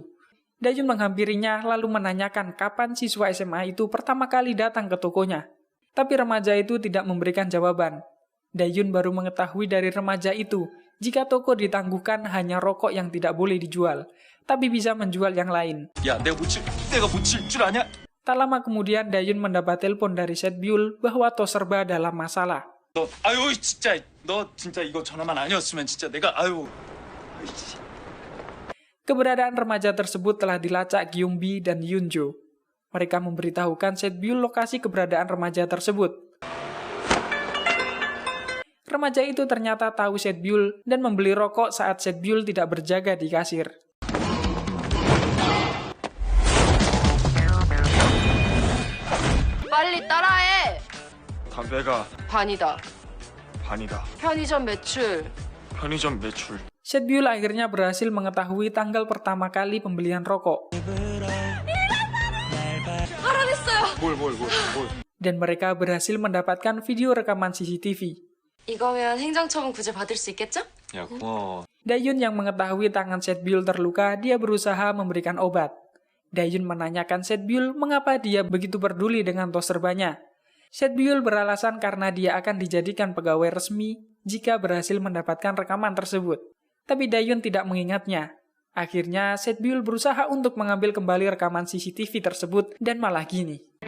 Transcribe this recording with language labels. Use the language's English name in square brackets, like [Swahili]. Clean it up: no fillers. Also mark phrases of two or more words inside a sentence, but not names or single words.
[Indonesian] Dayun menghampirinya lalu menanyakan kapan siswa SMA itu pertama kali datang ke tokonya. Tapi remaja itu tidak memberikan jawaban. Dayun baru mengetahui dari remaja itu jika toko ditangguhkan hanya rokok yang tidak boleh dijual, tapi bisa menjual yang lain. [Korean] 야, 내가 묻힐 줄 아냐? [Indonesian] Tak lama kemudian Dayun mendapat telepon dari Setbyul bahwa Toserba dalam masalah. [Korean] 너 진짜 이거 전화만 아니었으면 진짜 내가 [Indonesian] Keberadaan remaja tersebut telah dilacak Gyunbi dan Yunjo. Mereka memberitahukan Setbyul lokasi keberadaan remaja tersebut. Remaja itu ternyata tahu Setbyul dan membeli rokok saat Setbyul tidak berjaga di kasir. [Korean] 빨리 따라해. 담배가 반이다. 반이다. 편의점 매출. 편의점 매출. [Indonesian] Setbyul akhirnya berhasil mengetahui tanggal pertama kali pembelian rokok. Dan mereka berhasil mendapatkan video rekaman CCTV. [Korean] 이거면 행정처분 구제 받을 수 있겠죠? 야, 고마워. [Indonesian] Dayun yang mengetahui tangan Setbyul terluka, dia berusaha memberikan obat. Dayun menanyakan Setbyul mengapa dia begitu peduli dengan tos serbanya. Setbyul beralasan karena dia akan dijadikan pegawai resmi jika berhasil mendapatkan rekaman tersebut. Tapi Dayun tidak mengingatnya. Akhirnya Setbyul berusaha untuk mengambil kembali rekaman CCTV tersebut dan malah gini.